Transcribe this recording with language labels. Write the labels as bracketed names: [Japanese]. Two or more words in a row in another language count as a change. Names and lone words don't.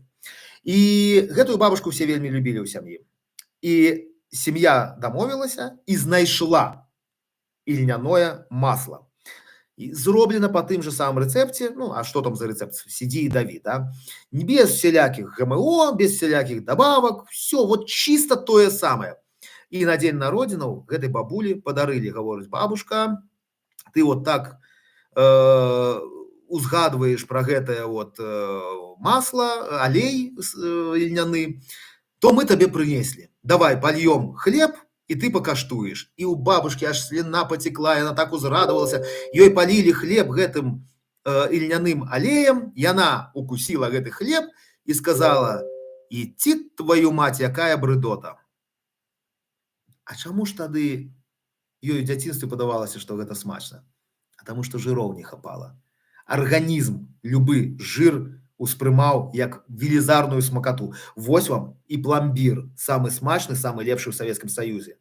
[Belarusian] І гэтую бабушку все вельмі любілі ў сям'і. І сям'я дамовілася і знайшла ільняное масло. І зроблена по тым же самым рэцэпце, ну, а што там за рэцэпт? Сидзі і даві, да? Без всялякіх ГМО, без всялякіх добавок, все, вот чисто тое самае. І на дзень народзінаў гэтай бабулі падарылі, гаворыць бабушка, ты вот так узгадваеш про гэтае вот масло, алей ільняны, то мы табе прынеслі. [Russian] Давай польем хлеб, и ты покаштуешь. И у бабушки аж слюна потекла, и она так узрадовалась. [Belarusian] Ёй полили хлеб гэтым ільняным алеем, [Russian] и она укусила гэты хлеб и сказала: идти твою мать, [Belarusian] якая брыдота. А чаму ж тады ёй у дзяцінстве падавалася, што гэта смачна? А таму што жыроў не хапала. Арганізм любы жир успрымаў як велізарную смакату. Вось вам і пломбір, самы смачны, самы лепшы ў Савецкім Саюзе.